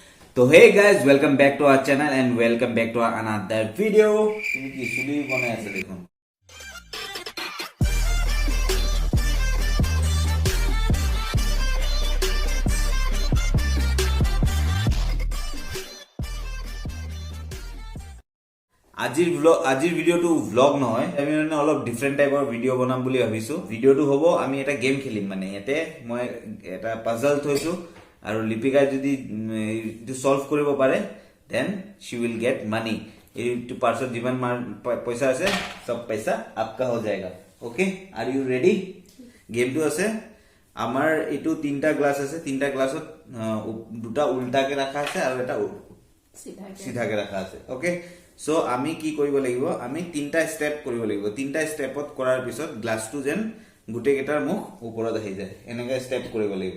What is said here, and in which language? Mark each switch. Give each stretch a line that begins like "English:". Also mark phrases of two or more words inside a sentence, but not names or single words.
English: तो hey guys welcome back to our channel and welcome back to another video।
Assamese: তুমি কি চুলি বনাই আছে দেখুন। আজিৰ ভিডিওটো ভ্লগ নহয়, আমি মানে অলপ ডিফাৰেন্ট টাইপৰ ভিডিও বনাম বুলি ভাবিছো। ভিডিওটো হ'ব আমি এটা গেম খেলিম, মানে ইয়াতে মই এটা পাজল থৈছো আৰু লিপিকা যদি এইটো সলভ কৰিব পাৰে
English: then she will get money.
Assamese: এইটো পাৰ্সত যিমান পইচা আছে সব পইচা
Hindi: आपका हो जाएगा।
English: okay, are you ready?
Assamese: गेमটো আছে আমাৰ এইটো তিনটা গ্লাস আছে, তিনটা গ্লাসত দুটা উল্টাকে ৰাখা আছে আৰু এটা সিধাকে ৰাখা আছে।
English: okay, so
Assamese: আমি কি কৰিব লাগিব, আমি তিনটা স্টেপ কৰিব লাগিব। তিনটা স্টেপত কৰাৰ পিছত গ্লাসটো যেন গুটে কেটাৰ মুখ ওপৰত আহি যায়, এনেকা স্টেপ কৰিব লাগিব।